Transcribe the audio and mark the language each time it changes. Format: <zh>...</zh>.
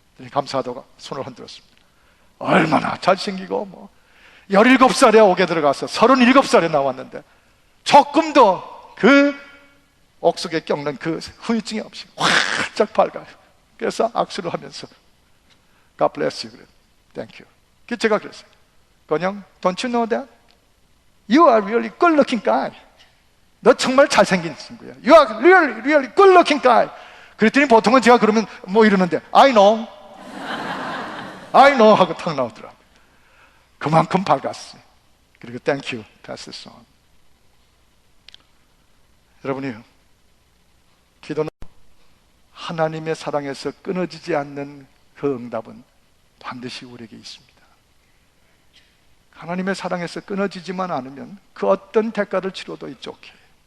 <ko>감사하다고 손을 흔들었습니다. 얼마나 잘생기고 17살에 옥에 들어가서 37살에 나왔는데 조금도 그 옥속에 겪는 그 후유증이 없이 활짝 밝아요. 그래서 악수를 하면서</ko> <en>God bless you. Thank you.</en> <ko>그래서 제가 그랬어요.</ko> <en>건영, don't you know that? You are really good looking guy.</en> <ko>너 정말 잘생긴 친구야.</ko> <en>You are really good looking guy.</en> <ko>그랬더니 보통은 제가 그러면 이러는데</ko> <en>I know</en> <ko>하고 탁 나오더라고요. 그만큼 밝았어요. 그리고</ko> <en>Thank you, Pastor Son.</en> <ko>여러분이요, 기도는 하나님의 사랑에서 끊어지지 않는 그 응답은 반드시 우리에게 있습니다. 하나님의 사랑에서 끊어지지만 않으면 그 어떤 대가를 치러도</ko> <en>it's okay.</en>